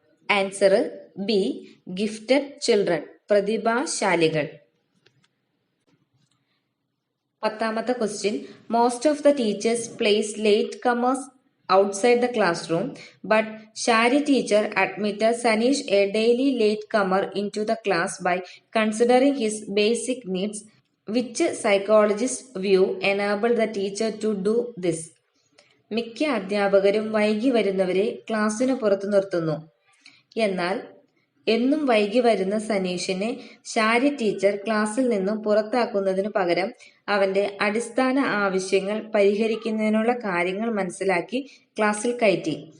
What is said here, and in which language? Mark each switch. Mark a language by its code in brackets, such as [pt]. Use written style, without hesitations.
[ml] Answer B gifted children പ്രതിഭാശാലികൾ. [en] പത്താമത്തെ question, most of the teachers place latecomers outside the classroom, but Shari teacher admitted Sanish a daily latecomer into the class by considering his basic needs, which psychologists view enabled the teacher to do this. [ml] മിക്ക അധ്യാപകരും വൈകി വരുന്നവരെ ക്ലാസ്സിന് പുറത്തു നിർത്തുന്നു. എന്നാൽ എന്നും വൈകി വരുന്ന സനീഷിനെ ഷാരി ടീച്ചർ ക്ലാസ്സിൽ നിന്നും പുറത്താക്കുന്നതിനു പകരം അവന്റെ അടിസ്ഥാന ആവശ്യങ്ങൾ പരിഹരിക്കുന്നതിനുള്ള കാര്യങ്ങൾ മനസ്സിലാക്കി ക്ലാസ്സിൽ കയറ്റി.